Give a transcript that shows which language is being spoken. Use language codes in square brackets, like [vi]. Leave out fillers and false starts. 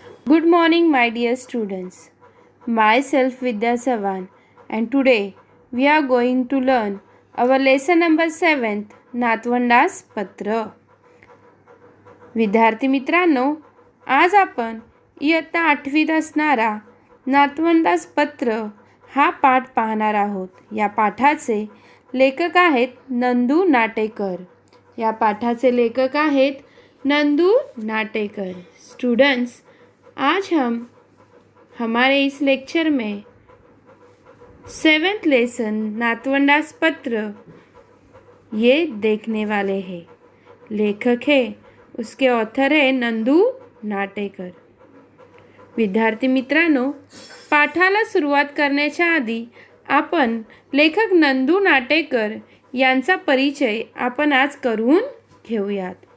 [en] Good morning, my dear students. Myself Vidya Savan, and today we are going to learn our lesson number 7th, नातवंडास पत्र. [mr] विद्यार्थी मित्रांनो, आज आपण इयत्ता 8वीत असणारा नातवंडास पत्र हा पाठ पाहणार आहोत. या पाठाचे लेखक आहेत नंदू नाटेकर. या पाठाचे लेखक आहेत नंदू नाटेकर. [hi] स्टूडेंट्स, आज हम हमारे इस लेक्चर में 7th लेसन नातवंडास पत्र ये देखने वाले हैं. लेखक है, उसके ऑथर है नंदू नाटेकर. [mr] विद्यार्थी मित्रांनो, पाठाला सुरुवात करण्याच्या आधी आपण लेखक नंदू नाटेकर यांचा परिचय आपण आज करून घेऊयात.